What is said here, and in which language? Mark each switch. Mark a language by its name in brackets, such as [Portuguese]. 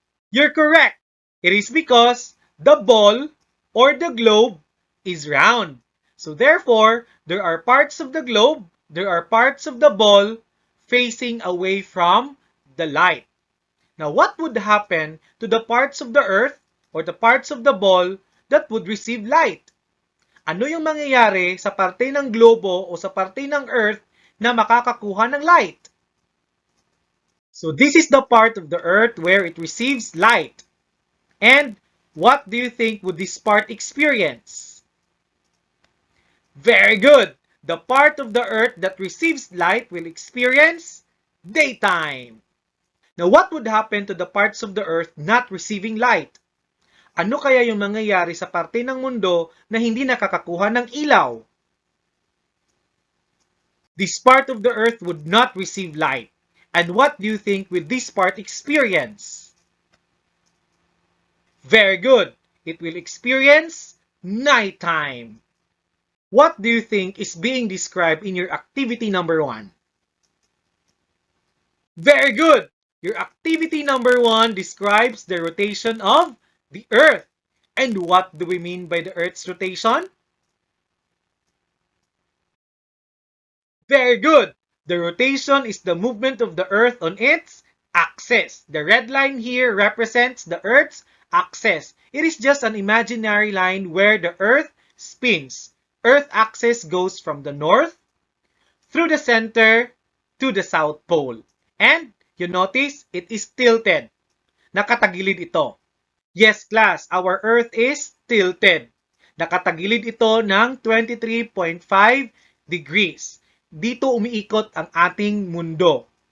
[English] You're correct. It is because the ball or the globe is round. So therefore, there are parts of the globe, there are parts of the ball facing away from the light. Now, what would happen to the parts of the earth or the parts of the ball that would receive light? [Filipino] Ano yung mangyayari sa parte ng globo o sa parte ng earth na makakakuha ng light? [English] So this is the part of the earth where it receives light. And what do you think would this part experience? Very good! The part of the earth that receives light will experience daytime. Now, what would happen to the parts of the earth not receiving light? [Filipino] Ano kaya yung mangyayari sa parte ng mundo na hindi nakakakuha ng ilaw? [English] This part of the earth would not receive light. And what do you think will this part experience? Very good. It will experience nighttime. What do you think is being described in your activity number 1? Very good. Your activity number 1 describes the rotation of the Earth. And what do we mean by the Earth's rotation? Very good. The rotation is the movement of the Earth on its axis. The red line here represents the Earth's axis. It is just an imaginary line where the Earth spins. Earth axis goes from the north through the center to the South Pole. And you notice it is tilted. [Filipino] Nakatagilid ito. [English] Yes, class, our Earth is tilted. [Filipino] Nakatagilid ito ng 23.5 degrees. Dito umiikot ang ating mundo.